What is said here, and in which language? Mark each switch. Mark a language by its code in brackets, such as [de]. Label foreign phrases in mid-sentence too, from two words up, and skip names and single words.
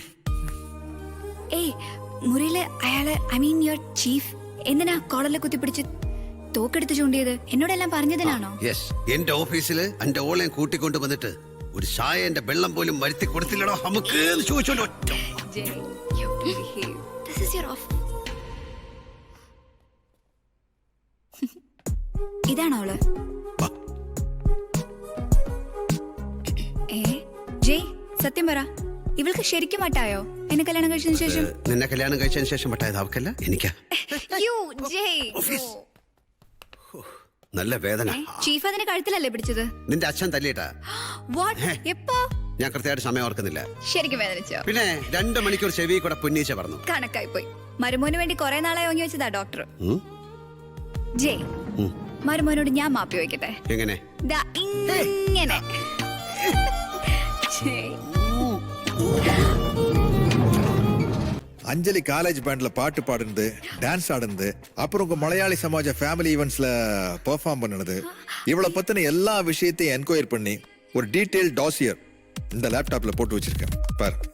[ml] ഏയ്, മുറിയിലെ അയാള്, [en] I mean your chief, [ml] എന്തിനാ കോളറിൽ കുത്തിപ്പിടിച്ച് തോക്കെടുത്ത് ചൂണ്ടിയത്? എന്നോടെല്ലാം പറഞ്ഞതിനാണോ? യെസ്, എന്റെ ഓഫീസിൽ എന്റെ ഓളെയും കൂട്ടിക്കൊണ്ട് വന്നിട്ട് ഒരു ചായ എന്റെ വെള്ളം പോലും വരുത്തി കൊടുത്തില്ലടോ നമുക്ക് ചോദിച്ചോല്ലോ. [en] Jay, you have to behave. This is your office. [ml] ഇതാണോ അവള്? ജയ്, സത്യം പറ, ഇവൾക്ക് ശരിക്കും വട്ടായോ എന്നെ കല്യാണം കഴിച്ചതിന് ശേഷം? നിന്നെ കല്യാണം കഴിച്ചതിന് ശേഷം വട്ടായത് അവക്കല്ല, എനിക്കാ. നല്ല വേദന. ചീഫ് അതിനെ കഴുത്തിലല്ലേ പിടിച്ചത്? നിന്റെ അച്ഛൻ തല്ലിയിട്ടാ. വാട്ട്? എപ്പോ? ഞാൻ കൃത്യമായിട്ട് സമയം ഓർക്കുന്നില്ല. ശരിക്കും വേദനിച്ചോ? പിന്നെ 2 മണിക്കൂർ ചെവി കൂടെ പുന്നീച്ച പറഞ്ഞു. കണക്കായി പോയി. മരുമോന് വേണ്ടി കുറെ നാളായി ഓങ്ങി വെച്ചതാ ഡോക്ടർ. ജയ്, മരുമോനോട് ഞാൻ മാപ്പി വയ്ക്കട്ടെ? എങ്ങനെ? ദാ ഇങ്ങനെ. [ta] அஞ்சலி [en] college band-la [ta] பாட்டு பாடுனது, டான்ஸ் ஆடுனது, அப்புறம் உங்க மலையாளி சமாஜ [en] family events-la [ta] பெர்ஃபார்ம் பண்ணுனது, இவளை பத்தின எல்லா விஷயத்தையும் என்கொயர் பண்ணி ஒரு [en] detail dossier [ta] இந்த லேப்டாப்ல போட்டு வச்சிருக்கேன் பாரு.